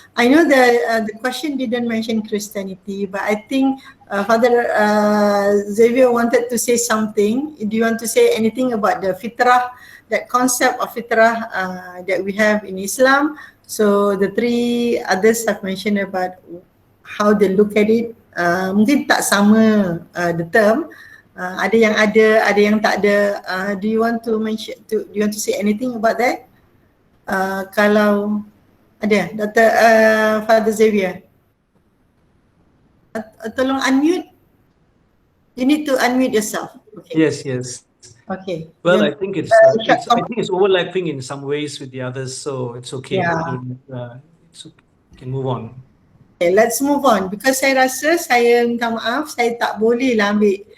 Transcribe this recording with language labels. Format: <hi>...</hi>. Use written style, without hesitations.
<en>I know the question didn't mention Christianity, but I think Father Xavier wanted to say something. Do you want to say anything about the fitrah, that concept of fitrah that we have in Islam? So the 3 others have mentioned about how they look at it.</en> <ms>Mungkin tak sama</ms> <en>the term.</en> <ms>Ada yang ada yang tak ada.</ms> <en>Do you want to mention? Do you want to say anything about that?</en> <ms>Kalau ada,</ms> <en>Dr.</en> <ms>Father Xavier, tolong unmute.</ms> <en>You need to unmute yourself. Okay. Yes. Okay. Well, I think it's overlapping in some ways with the others, so it's okay. Yeah. It's okay. We can move on. Okay, let's move on, because</en> <ms>saya rasa, saya minta maaf, saya tak boleh lah ambil</ms>